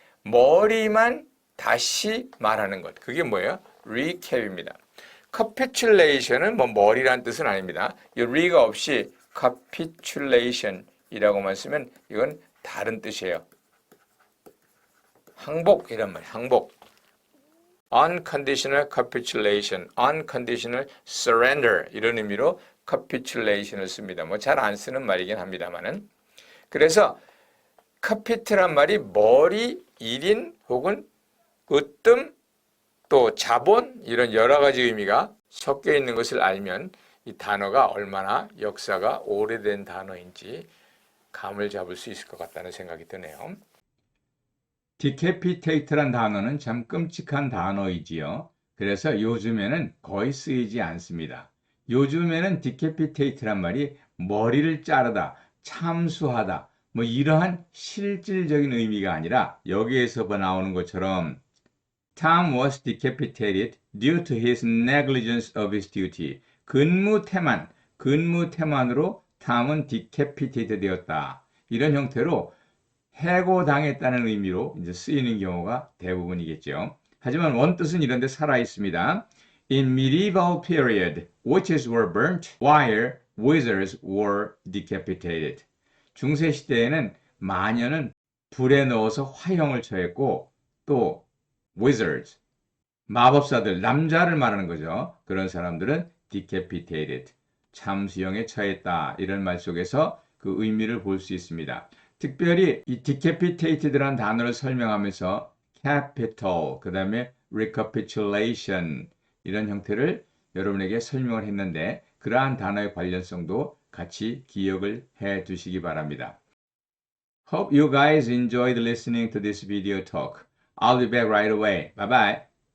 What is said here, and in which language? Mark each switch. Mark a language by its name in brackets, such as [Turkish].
[Korean] 머리만 다시 말하는 것. 그게 뭐예요? recap입니다. capitulation은 뭐 머리라는 뜻은 아닙니다. 이 re가 없이 capitulation이라고만 쓰면 이건 다른 뜻이에요. 항복 이란 말이에요. 항복. unconditional capitulation, unconditional surrender 이런 의미로 capitulation을 씁니다. 뭐 잘 안 쓰는 말이긴 합니다만은. 그래서 capit란 말이 머리, 일인 혹은 으뜸 또 자본 이런 여러 가지 의미가 섞여 있는 것을 알면 이 단어가 얼마나 역사가 오래된 단어인지 감을 잡을 수 있을 것 같다는 생각이 드네요. decapitate란 단어는 참 끔찍한 단어이지요. 그래서 요즘에는 거의 쓰이지 않습니다. 요즘에는 decapitate란 말이 머리를 자르다, 참수하다, 뭐 이러한 실질적인 의미가 아니라 여기에서 나오는 것처럼 Tom was decapitated due to his negligence of his duty. 근무태만으로 탐은 decapitated 되었다. 이런 형태로 해고당했다는 의미로 이제 쓰이는 경우가 대부분이겠죠. 하지만 원뜻은 이런 데 살아 있습니다. [English] In medieval period, witches were burnt while wizards were decapitated. [Korean] 중세 시대에는 마녀는 불에 넣어서 화형을 처했고 또 wizards, 마법사들, 남자를 말하는 거죠. 그런 사람들은 decapitated, 참수형에 처했다. 이런 말 속에서 그 의미를 볼 수 있습니다. 특별히 이 decapitated라는 단어를 설명하면서 capital, 그 다음에 recapitulation 이런 형태를 여러분에게 설명을 했는데 그러한 단어의 관련성도 같이 기억을 해 두시기 바랍니다. [English] Hope you guys enjoyed listening to this video talk. I'll be back right away. Bye bye.